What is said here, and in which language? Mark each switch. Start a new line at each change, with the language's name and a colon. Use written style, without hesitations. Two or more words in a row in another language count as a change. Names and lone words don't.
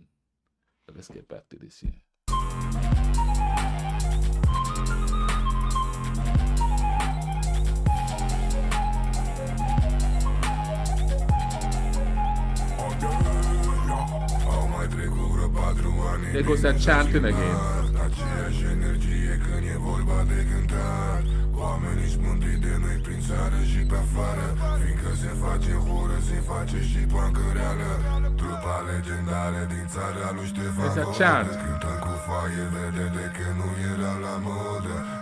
English: But let's get back to this here. There goes that chanting again.
Romanian: Aceeași energie când e vorba de cântat. Oamenii smândui de noi prin țară și pe afară, fiindcă se face horă, se face și Pankareala. Trupa legendară din țara lui Ștefan Vodă, cântăm cu foaie verde de când nu era la modă.